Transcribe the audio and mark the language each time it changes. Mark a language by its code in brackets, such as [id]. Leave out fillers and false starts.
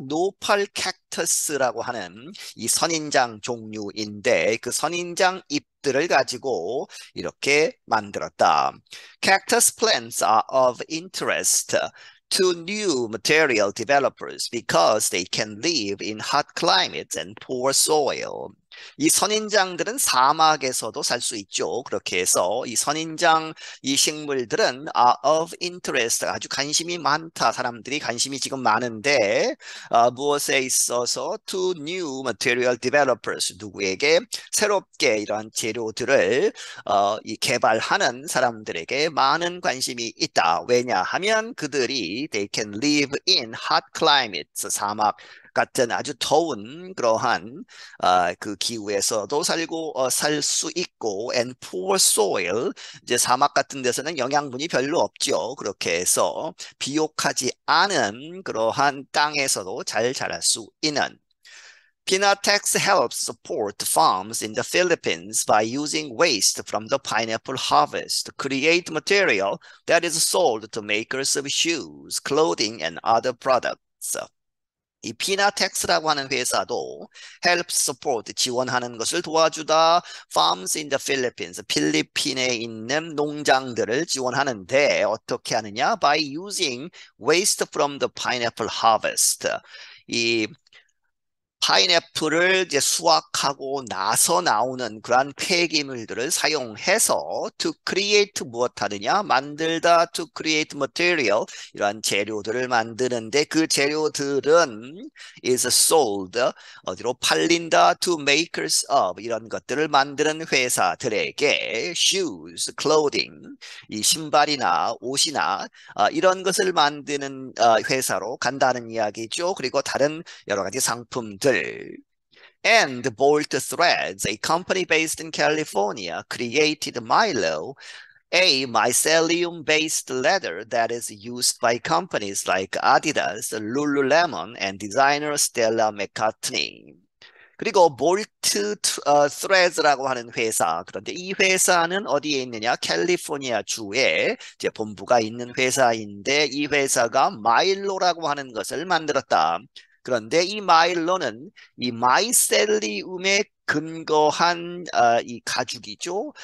[ko] 노팔 캡터스라고 하는 이 선인장 종류인데 그 선인장 잎들을 가지고 이렇게 만들었다. [en] Cactus plants are of interest to new material developers because they can live in hot climates and poor soil. [ko] 이 선인장들은 사막에서도 살 수 있죠. 그렇게 해서 이 선인장 이 식물들은 [en] are of interest, [ko] 아주 관심이 많다. 사람들이 관심이 지금 많은데 무엇에 있어서 [en] to new material developers, [ko] 누구에게? 새롭게 이러한 재료들을 이 개발하는 사람들에게 많은 관심이 있다. 왜냐하면 그들이 [en] they can live in hot climates, [ko] 사막 같은 아주 더운 그러한 그 기후에서도 살고 살 수 있고 [en] and poor soil, [ko] 이제 사막 같은 데서는 영양분이 별로 없죠. 그렇게 해서 비옥하지 않은 그러한 땅에서도 잘 자랄 수 있는. [en] Pinatex helps support farms in the Philippines by using waste from the pineapple harvest to create material that is sold to makers of shoes, clothing, and other products. [ko] 이 피나텍스라고 하는 회사도 [en] help support, [ko] 지원하는 것을 도와주다. [en] farms in the Philippines, [ko] 필리핀에 있는 농장들을 지원하는데 어떻게 하느냐? [en] by using waste from the pineapple harvest. [ko] 이 파인애플을 이제 수확하고 나서 나오는 그러한 폐기물들을 사용해서 [en] to create [ko] 무엇 하느냐? 만들다. [en] to create material, [ko] 이러한 재료들을 만드는데 그 재료들은 [en] is sold, [ko] 어디로 팔린다. [en] to makers of, [ko] 이런 것들을 만드는 회사들에게 [en] shoes, clothing, [ko] 이 신발이나 옷이나 이런 것을 만드는 회사로 간다는 이야기죠. 그리고 다른 여러 가지 상품들. [en] And Bolt Threads, a company based in California, created Milo, a mycelium-based leather that is used by companies like Adidas, Lululemon, and designer Stella McCartney. [ko] 그리고 볼트 스레즈라고 하는 회사, 그런데 이 회사는 어디에 있느냐? 캘리포니아 주에 이제 본부가 있는 회사인데 이 회사가 마일로라고 하는 것을 만들었다. 그런데 이 마일로는 이 마이셀리움에 근거한 이 가죽이죠.